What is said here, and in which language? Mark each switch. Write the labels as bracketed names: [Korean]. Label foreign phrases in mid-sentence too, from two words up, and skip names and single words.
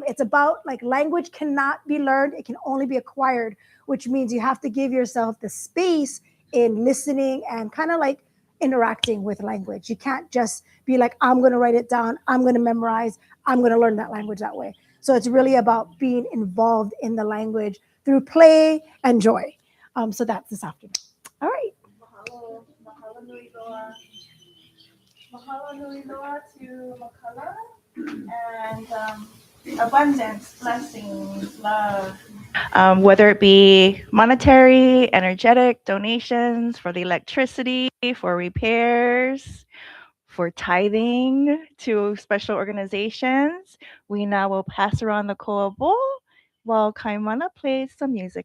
[English] It's about, like, language cannot be learned. It can only be acquired, which means you have to give yourself the space in listening and kind of like interacting with language. You can't just be like, I'm going to write it down, I'm going to memorize, I'm going to learn that language that way. So it's really about being involved in the language through play and joy. So that's this afternoon. All right. [Hawaiian] Mahalo, mahalo nui loa. Mahalo nui loa [English] to Makala, and abundance, blessings, love. Whether it be monetary, energetic donations for the electricity, for repairs, for tithing to special organizations, we now will pass around the koa bowl while Kaimana plays some music.